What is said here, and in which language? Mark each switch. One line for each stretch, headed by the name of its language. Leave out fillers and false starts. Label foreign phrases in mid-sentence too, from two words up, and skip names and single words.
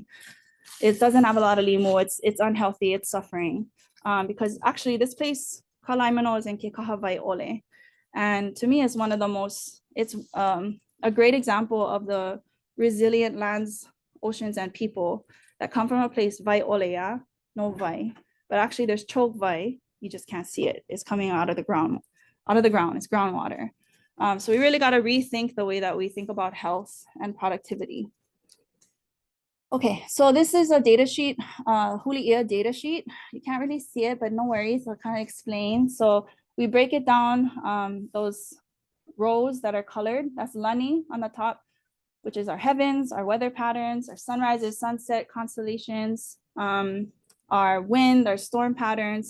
English: It doesn't have a lot of limu, it's unhealthy, it's suffering. Because actually this place, Kalaimano, is in Ke Kahavai Ole. And to me, it's one of the most, it's a great example of the resilient lands, oceans, and people that come from a place,
Hawaiian: vai oleya, no vai,
English: but actually there's choke vai, you just can't see it. It's coming out of the ground, it's groundwater. So we really got to rethink the way that we think about health and productivity. Okay, so this is a data sheet, Huli'ia data sheet. You can't really see it, but no worries, I'll kind of explain. So we break it down, those rows that are colored, that's Lani on the top, which is our heavens, our weather patterns, our sunrises, sunset, constellations, our wind, our storm patterns.